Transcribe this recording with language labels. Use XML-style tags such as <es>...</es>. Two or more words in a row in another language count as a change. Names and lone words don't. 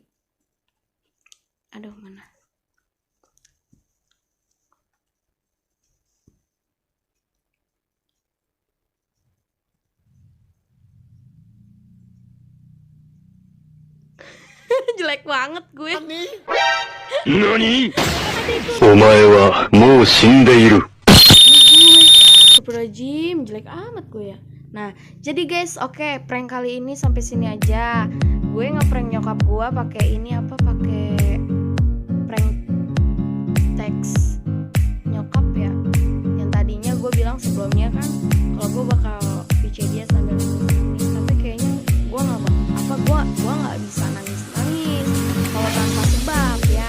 <id>Aduh, mana? Jelek banget gue.</id> <ja>NANI? お前はもう死んでいる。</ja> <id>Astagfirullahaladzim, jelek amat gue ya. Nah, jadi guys, oke, prank kali ini sampai sini aja. Gue ngeprank nyokap gue pakai ini pakai prank teks nyokap ya. Yang tadinya gue bilang sebelumnya kan kalau gue bakal VC dia sambil nangis, tapi kayaknya gue nggak bisa nangis kalau tanpa sebab ya.</id>